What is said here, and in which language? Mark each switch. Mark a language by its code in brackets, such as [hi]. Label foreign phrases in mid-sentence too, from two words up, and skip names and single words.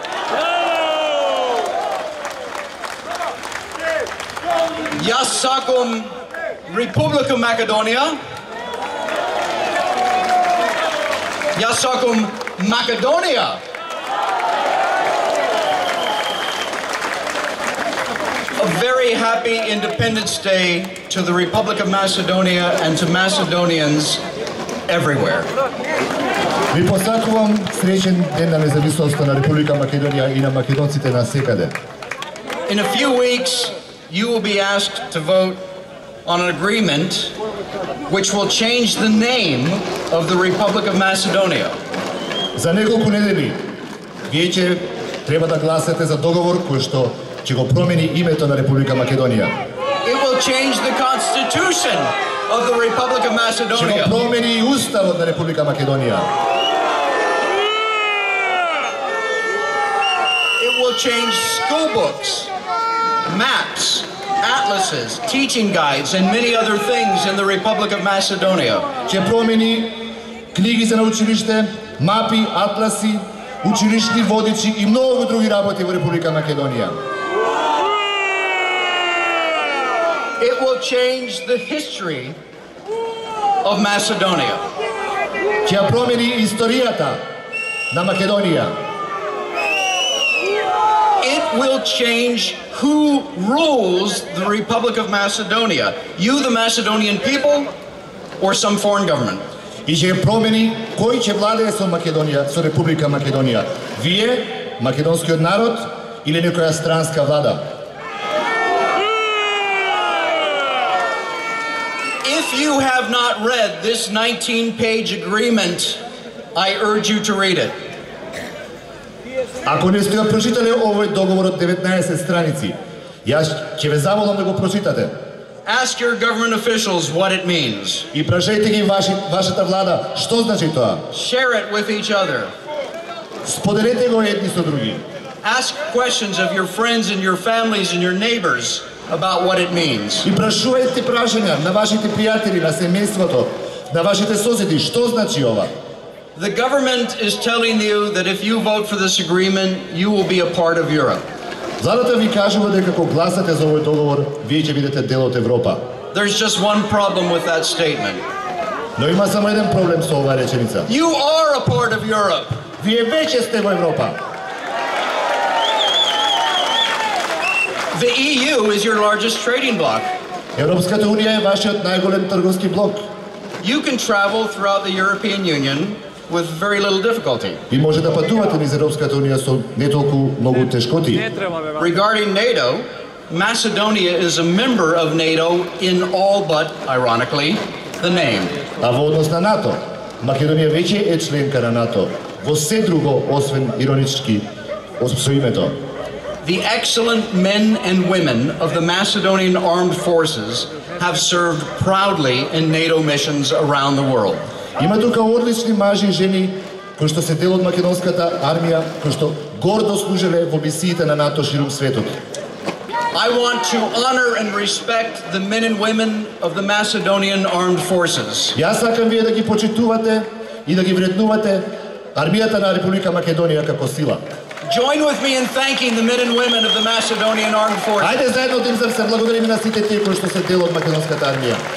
[mk] Јас сакам Република Македонија. Јас сакам Македонија. [en] A very happy Independence Day to the Republic of Macedonia and to Macedonians everywhere. [mk] Ви посакувам среќен ден на независноста на Република Македонија и на македонците насекаде. [en] In a few weeks, you will be asked to vote on an agreement which will change the name of the Republic of Macedonia. [mk] За неколку недели вие ќе треба да гласате за договор кој што ќе го промени името на Република Македонија. [en] It will change the constitution of the Republic of [mk] Ќе [en] Macedonia. [mk] го промени и уставот на Република Македонија. [en] It will change school books, maps, atlases, teaching guides, and many other things in the Republic of Macedonia. [mk] Ќе промени книги за на училиште, мапи, атласи, училишни водичи и многу други работи во Република Македонија. [en] It will change the history of Macedonia. [mk] Ќе ја промени историјата на Македонија. [en] It will change who rules the Republic of Macedonia. You, the Macedonian people, or some foreign government. [mk] И ќе промени кој ќе владее со Македонија, со Република Македонија. Вие, македонскиот народ или некоја странска влада? [en] If you have not read this 19-page agreement, I urge you to read it. [mk] Ако не сте го прочитале овој договор од 19 страници, јас ќе ве замолам да го прочитате. [en] Ask your government officials what it means. [mk] И прашајте ги вашата влада што значи тоа. [en] Share it with each other. [mk] Споделете го едни со други. [en] Ask questions of your friends and your families and your neighbors about what it means. [mk] И прашувајте прашања на вашите пријатели, на семејството, на вашите соседи што значи ова. [en] The government is telling you that if you vote for this agreement, you will be a part of Europe. [mk] Владата ви кажува дека кога гласате за овој договор, вие ќе бидете дел од Европа. [en] There's just one problem with that statement. [mk] Но има само еден проблем со оваа реченица. [en] You are a part of Europe. [mk] Вие веќе сте во Европа. [en] The EU is your largest trading bloc. [mk] Европската унија е вашиот најголем трговски блок. [en] You can travel throughout the European Union with very little difficulty. [mk] И може да патувате низ Европската унија со не толку многу тешкоти. [en] Regarding NATO, Macedonia is a member of NATO in all but, ironically, the name. [mk] А во однос на НАТО, Македонија веќе е членка на НАТО, во се друго освен иронички со името. [en] The excellent men and women of the Macedonian armed forces have served proudly in NATO missions around the world. [mk] Има тука одлични мажи и жени кои што се дел од македонската армија, кои што гордо служеле во мисиите на НАТО ширум светот. [en] I want to honor and respect the men and women of the Macedonian armed forces. [mk] Јас сакам вие да ги почитувате и да ги вреднувате армијата на Република Македонија како сила. [en] Join with me in thanking the men and women of the Macedonian armed forces. [mk] Ајде заедно да им се благодариме на сите тие кои што се дел од македонската армија.